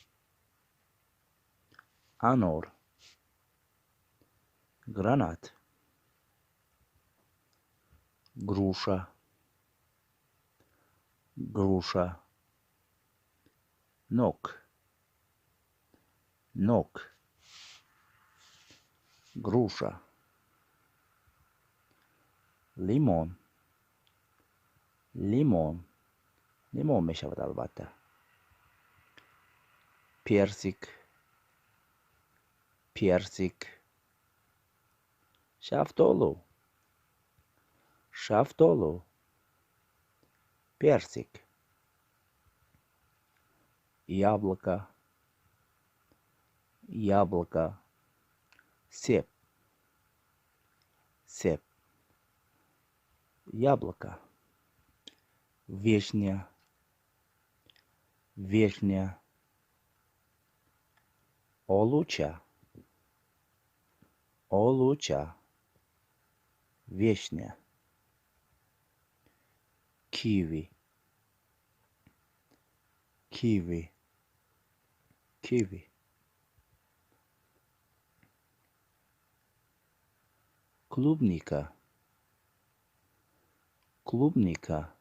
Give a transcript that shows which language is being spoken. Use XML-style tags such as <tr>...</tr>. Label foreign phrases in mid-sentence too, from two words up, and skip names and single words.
<tg>анор,</tg> <ru>гранат, груша, груша,</ru> <tg>нок, нок, груша, лимон, лимон, лимон мешавад албатта.</tg> <ru>персик, персик,</ru> <tg>шафтолу, шафтолу,</tg> <ru>персик, яблоко, яблоко, сеп, сеп, яблоко, вишня, вишня,</ru> <tg>олуча, олуча, вишня,</tg> <ru>киви, киви, киви, клубника, клубника,</ru>